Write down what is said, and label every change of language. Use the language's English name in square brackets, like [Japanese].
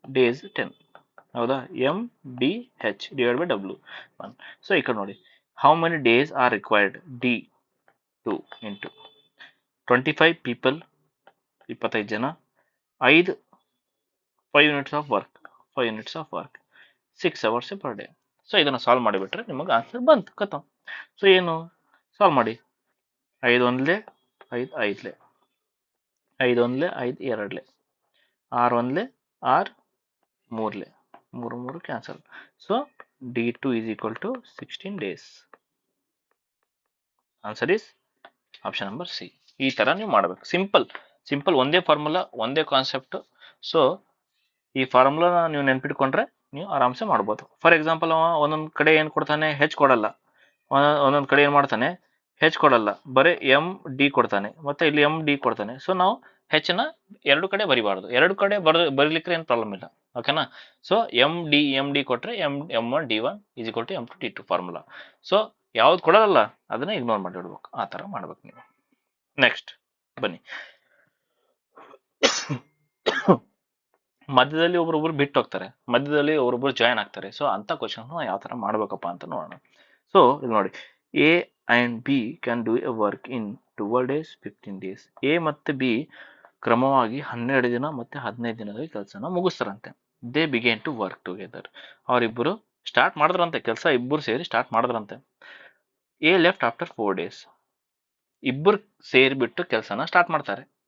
[English] days 10, [Kannada] ಹೌದಾ? [English] MDH divided by W1. So [Kannada] ಈ ಕಡೆ ನೋಡಿ, [English] How many days are required? D2 into 25 people, 25 ಜನ, 5 units of work, 6 hours per day. [Kannada] So ಇದನ್ನು solve ಮಾಡಿಬಿಟ್ರೆ ನಿಮಗೆ ಆನ್ಸರ್ ಬಂತು, ಖತಮ್. ಸೊ ಏನು ಸಾಲ್ವ್ ಮಾಡಿ? 5 ಒಂದ್ಲೆ 5 ಐದ್ಲೆ, 5 ಒಂದ್ಲೆ 5 ಎರಡ್ಲೆ, 6 ಒಂದ್ಲೆ 6 ಮೂರ್ಲೆ, 3 cancel. [English] So D2 is equal to 16 days. Answer is option number C. [Kannada] ಈ ತರ ನೀವು ಮಾಡಬೇಕು. ಸಿಂಪಲ್, ಒಂದೇ ಫಾರ್ಮುಲಾ, ಒಂದೇ ಕಾನ್ಸೆಪ್ಟ್. ಸೊ ಈ ಫಾರ್ಮುಲಾ ನೀವು ನೆನ್ಪಿಟ್ಕೊಂಡ್ರೆ ನೀವು ಆರಾಮ್ಸೆ ಮಾಡ್ಬೋದು. ಫಾರ್ ಎಕ್ಸಾಂಪಲ್, ಒಂದೊಂದು ಕಡೆ ಏನು ಕೊಡ್ತಾನೆ? ಹೆಚ್ ಕೊಡಲ್ಲ. ಒಂದೊಂದು ಕಡೆ ಏನು ಮಾಡ್ತಾನೆ? ಹೆಚ್ ಕೊಡಲ್ಲ, ಬರೀ MD ಕೊಡ್ತಾನೆ, ಮತ್ತೆ ಇಲ್ಲಿ MD ಕೊಡ್ತಾನೆ. ಸೊ ನಾವು ಹೆಚ್ನ 2 ಕಡೆ ಬರಿಬಾರ್ದು. 2 ಕಡೆ ಬರೀಲಿಕ್ಕೆ ಏನು ಪ್ರಾಬ್ಲಮ್ ಇಲ್ಲ, ಓಕೆನಾ? [English] So MD ಕೊಟ್ರೆ M1 D1 is equal to M2 D2 formula. [Kannada] So ಯಾವ್ದು ಕೊಡಲ್ಲ ಅದನ್ನ ಇಗ್ನೋರ್ ಮಾಡಿಬಿಡ್ಬೇಕು. ಆ ತರ ಮಾಡ್ಬೇಕು ನೀವು. ನೆಕ್ಸ್ಟ್ ಬನ್ನಿ, ಮಧ್ಯದಲ್ಲಿ ಒಬ್ರೊಬ್ರು ಬಿಟ್ಟು ಹೋಗ್ತಾರೆ, ಮಧ್ಯದಲ್ಲಿ ಒಬ್ರೊಬ್ರು ಜಾಯ್ನ್ ಆಗ್ತಾರೆ. ಸೊ ಅಂತ ಕ್ವಶನ್ ಯಾವ ತರ ಮಾಡ್ಬೇಕಪ್ಪ ಅಂತ ನೋಡೋಣ. ಸೊ ಇಲ್ಲಿ ನೋಡಿ, [English] A and B can do a work in 12 days, 15 days. [Kannada] A ಮತ್ತೆ B ಕ್ರಮವಾಗಿ 12 ದಿನ ಮತ್ತೆ 15 ದಿನದಲ್ಲಿ ಕೆಲಸನ ಮುಗಿಸ್ತಾರಂತೆ. [English] They began to work together. [Kannada] ಅವರಿಬ್ಬರು ಸ್ಟಾರ್ಟ್ ಮಾಡಿದ್ರಂತೆ ಕೆಲಸ, ಇಬ್ಬರು ಸೇರಿ ಸ್ಟಾರ್ಟ್ ಮಾಡಿದ್ರಂತೆ. [English] A left after 4 days. [Kannada] ಇಬ್ಬರು ಸೇರಿಬಿಟ್ಟು ಕೆಲಸನ ಸ್ಟಾರ್ಟ್ ಮಾಡ್ತಾರೆ.